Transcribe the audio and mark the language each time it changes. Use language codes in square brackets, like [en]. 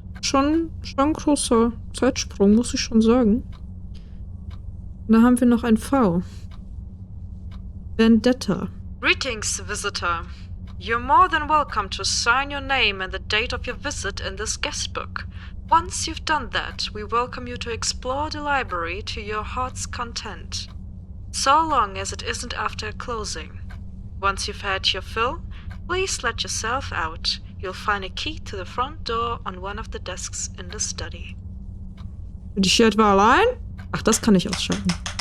[de] Schon ein großer Zeitsprung, muss ich schon sagen. Und da haben wir noch ein V. [en] Vendetta. Greetings, visitor. You're more than welcome to sign your name and the date of your visit in this guest book. Once you've done that, we welcome you to explore the library to your heart's content. So long as it isn't after closing. Once you've had your fill, please let yourself out. You'll find a key to the front door on one of the desks in the study. [de] Bin ich hier etwa allein? Ach, das kann ich ausschalten.